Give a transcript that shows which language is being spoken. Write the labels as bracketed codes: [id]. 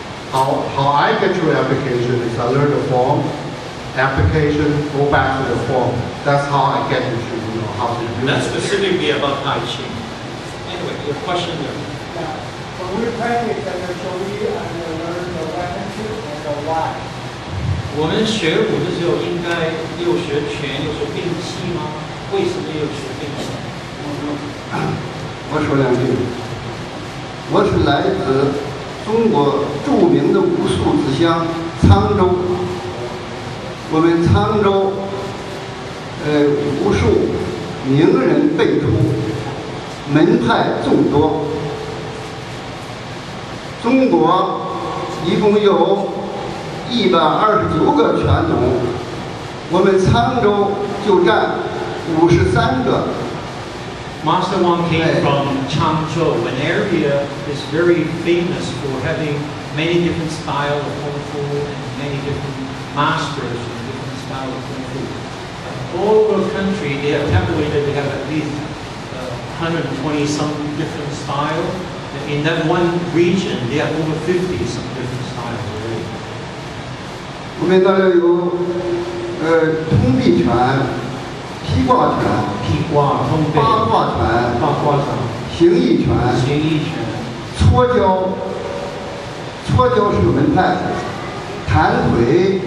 [en] How I get to application is I learn the form, application, go back to the form. That's how I get into how to use That's it. specifically about Tai Chi. Anyway, your question there. Yeah. When we practice at the Shogi, I learn the weapon and the why. [zh] 我们学武的时候应该又学拳又学兵器吗？为什么又学兵器？我说两句。我是来自中国著名的武术之乡沧州。我们沧州，武术名人辈出，门派众多。中国一共有129个拳种，我们沧州就占53个。 [en] Master Wang came from Changzhou, an area is very famous for having many different styles of Kung Fu and many different masters of different styles of Kung Fu. All over the country, they have calculated they have at least 120 some different styles. In that one region, they have over 50 some different styles already. [zh] 我们那里有通臂拳、劈挂拳、劈挂、通背、八卦拳、八卦掌、形意拳、形意拳、搓脚，搓脚是个门派，弹腿、